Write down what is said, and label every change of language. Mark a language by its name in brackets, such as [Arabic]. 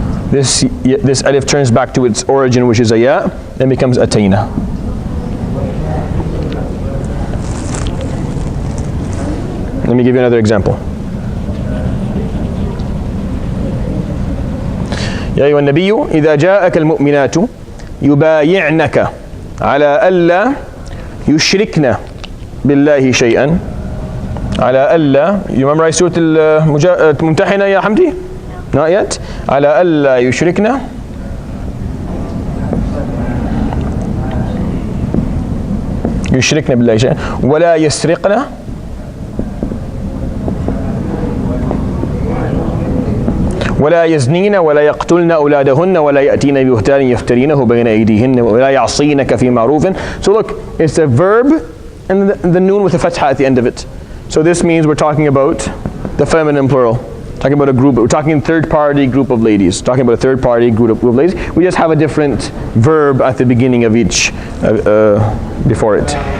[English] This alif turns back to its origin, which is a ya, then becomes atayna. Let me give you another example. [Arabic] يا أيها النبي إذا جاءك المؤمنات يبايعنك على ألا يشركن بالله شيئا على ألا. [English] You memorize [Arabic] سورة الممتحنة يا حمدي? [English] Not yet. [Arabic] على ألا يشركنا بالله شيئا ولا يسرقنا ولا يزنين ولا يقتلن أولادهن ولا يأتين ببهتان يفترينه بين أيديهن ولا يعصينك في معروف. [English] So look, it's a verb and the noon with a fatha at the end of it. So this means we're talking about the feminine plural. Talking about a group, we're talking third party group of ladies. Talking about a third party group of ladies. We just have a different verb at the beginning of each, before it.